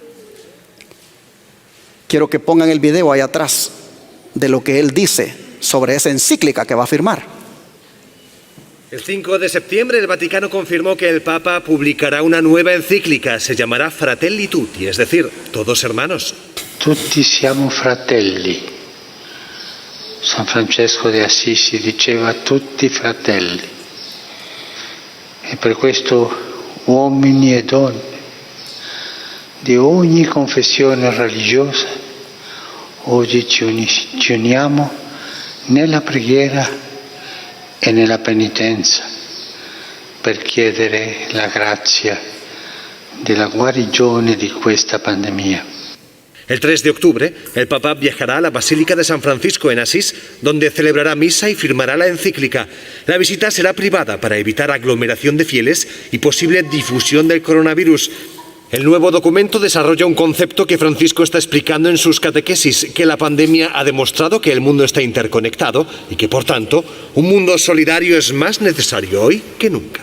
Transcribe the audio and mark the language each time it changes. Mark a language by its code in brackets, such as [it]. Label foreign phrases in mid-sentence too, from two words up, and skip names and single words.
[es] Quiero que pongan el video ahí atrás de lo que él dice sobre esa encíclica que va a firmar. El 5 de septiembre el Vaticano confirmó que el Papa publicará una nueva encíclica. Se llamará Fratelli Tutti, es decir, todos hermanos. [it] Tutti siamo fratelli. San Francesco de Assisi diceva tutti fratelli. E per questo uomini e donne di ogni confessione religiosa oggi ci uniamo nella preghiera e nella penitenza per chiedere la grazia della guarigione di questa pandemia. [es] El 3 de octubre, el Papa viajará a la Basílica de San Francisco en Asís, donde celebrará misa y firmará la encíclica. La visita será privada para evitar aglomeración de fieles y posible difusión del coronavirus. El nuevo documento desarrolla un concepto que Francisco está explicando en sus catequesis, que la pandemia ha demostrado que el mundo está interconectado y que, por tanto, un mundo solidario es más necesario hoy que nunca.